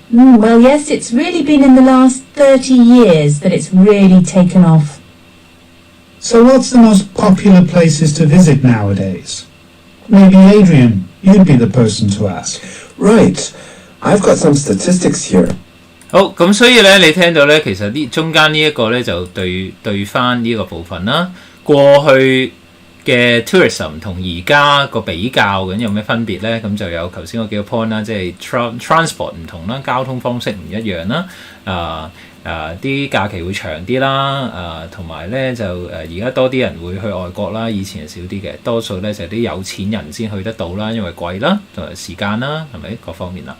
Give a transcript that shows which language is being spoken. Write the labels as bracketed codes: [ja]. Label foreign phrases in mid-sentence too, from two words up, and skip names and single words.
[en] Well, yes, it's really been in the last 30 years that it's really taken off. So what's the most popular places to visit nowadays? Maybe Adrian, you'd be the person to ask. Right. I've got some statistics here. [yue] 好，咁所以咧，你聽到咧，其實呢中間呢一個咧就對翻呢個部分啦。過去嘅 tourism 同而家個比較咁有咩分別咧？咁就有頭先嗰幾個 point 啦，即係 transport 唔同啦，交通方式唔一樣啦，啲假期會長啲啦，同埋咧就而家多啲人會去外國啦，以前係少啲嘅，多數咧就係啲有錢人先去得到啦，因為貴啦，同埋時間啦，係咪各方面啦？